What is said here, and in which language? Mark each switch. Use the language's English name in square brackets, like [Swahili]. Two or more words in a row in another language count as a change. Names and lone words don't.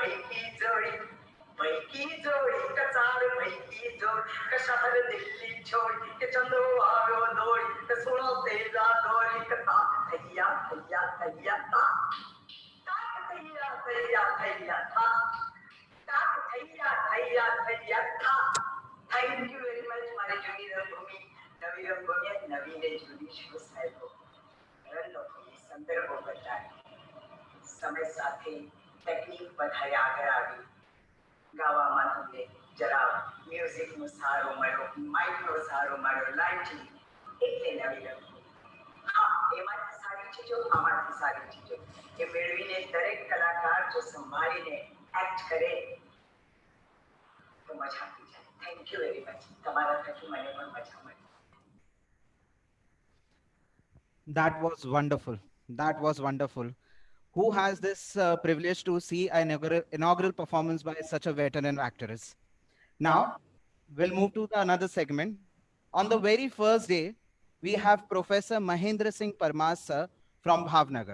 [Hindi] भाई की जोड़ी कचार भाई की जोड़ी कशार दिल्ली छोड़ी के चंदो आव्यो दौड़ी के सुनो तेजा दौड़ी के ता थैया थैया थैया ता थैया थैया थैया ता થૈયા થૈયા થૈયા થા. [English] Thank you very much. [Gujarati] મારી જૂની રંગભૂમિ નવી રંગભૂમિ નવીને જૂની શું સાહેબો રંગભૂમિ સંદર્ભો બદલાય, સમય સાથે ટેકનિક બધાએ આગળ આવી. ગાવામાં તમને જરા મ્યુઝિકનો સહારો મળ્યો, માઇકનો સહારો મળ્યો, લાઇટિંગ એટલે નવી રંગભૂમિ. હા, એમાંથી સારી ચીજો આમાંથી સારી ચીજો એ મેળવીને દરેક કલાકાર જો સંભાળીને એક્ટ કરે તો મજા આવી જાય. [English] Thank you very much. [Gujarati] તમારા થકી મને પણ મજા મળી. [English] That was wonderful. That was wonderful. Who has this privilege to see an inaugural performance by such a veteran actress? Now, we'll move to another segment. On the very first day, we have Professor Mahendra Singh Parmar sir from Bhavnagar.